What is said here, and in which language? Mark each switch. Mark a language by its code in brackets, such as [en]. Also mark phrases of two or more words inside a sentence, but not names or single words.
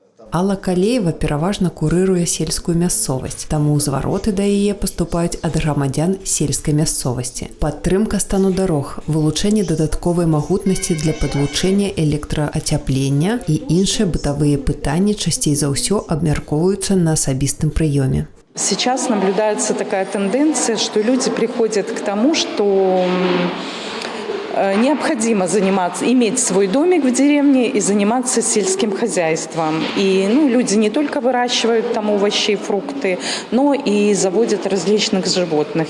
[be] Алла Калеева пераважна курыруе сельскую мясцовасць, таму звароты да яе паступаюць ад грамадзян сельскай мясцовасці. Падтрымка стану дарог, вылучэнне дадатковай магутнасці для падлучэння электраацяплення і іншыя бытавыя пытанні часцей за ўсё абмяркоўваюцца на асабістым прыёме. [ru] Сейчас наблюдается такая тенденция, что люди приходят к тому, что необходимо иметь свой домик в деревне и заниматься сельским хозяйством. И люди не только выращивают там овощи и фрукты, но и заводят различных животных.